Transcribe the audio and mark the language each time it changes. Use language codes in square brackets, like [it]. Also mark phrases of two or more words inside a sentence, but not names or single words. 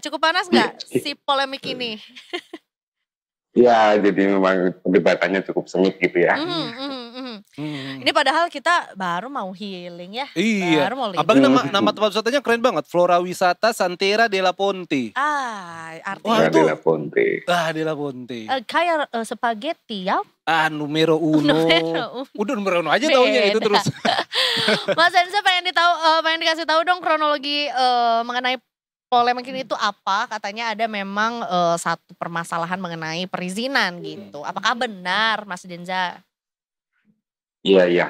[id] Cukup panas gak si polemik ini? Ya, jadi memang perdebatannya cukup sengit gitu ya. Ini padahal kita baru mau healing ya. Iya. Baru mau Abang nama tempat wisatanya keren banget. Flora Wisata Santera Della Ponte. Artinya itu Della Ponte. Della Ponte. Kayak spaghetti ya. [it] Numero uno. [id] Udah [it] numero uno [id] aja taunya itu terus. Mas Enza pengen dikasih tahu dong kronologi mengenai polemik ini itu apa? Katanya ada memang satu permasalahan mengenai perizinan gitu. Apakah benar Mas Denza? Iya.